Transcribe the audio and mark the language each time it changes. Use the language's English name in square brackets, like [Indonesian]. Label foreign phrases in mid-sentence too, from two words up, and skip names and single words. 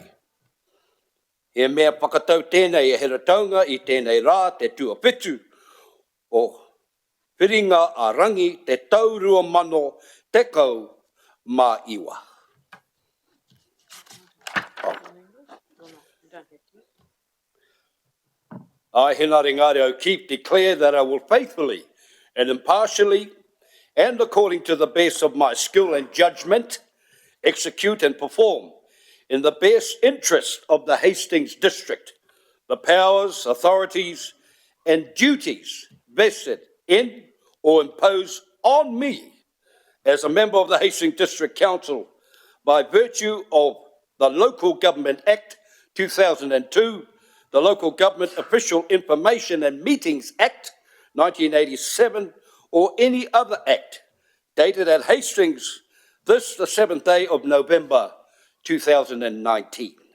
[Māori] He mea whakatau tēnei e hera taunga I tēnei rā te tuapitu o whiringa a rangi te taurua mano te kau mā iwa. [English] I, Henare Ngāre O'Keefe, declare that I will faithfully and impartially and according to the best of my skill and judgment execute and perform in the best interest of the Hastings District the powers, authorities and duties vested in or imposed on me as a member of the Hastings District Council by virtue of the Local Government Act 2002, the Local Government Official Information and Meetings Act 1987, or any other act dated at Hastings this the 7th day of November 2019.